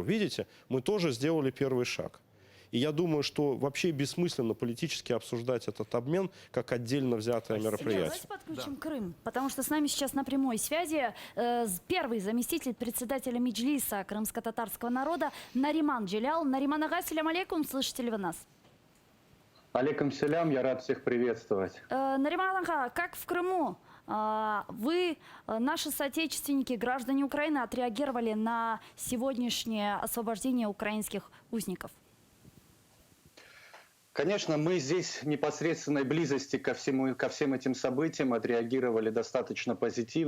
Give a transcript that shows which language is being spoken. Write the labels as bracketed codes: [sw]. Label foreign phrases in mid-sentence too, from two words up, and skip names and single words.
[ru] Видите, мы тоже сделали первый шаг. И я думаю, что вообще бессмысленно политически обсуждать этот обмен как отдельно взятое мероприятие. Давайте подключим Крым, потому что с нами сейчас на прямой связи первый заместитель председателя Меджлиса крымско-татарского народа Нариман Джелял. Нариман ага, [ar] سلام عليكم, [ru] слышите ли вы нас? [ar] عليكم سلام, [ru] я рад всех приветствовать. Нариман ага, как в Крыму? Вы, наши соотечественники, граждане Украины, отреагировали на сегодняшнее освобождение украинских узников? Конечно, мы здесь в непосредственной близости ко всем этим событиям отреагировали достаточно позитивно.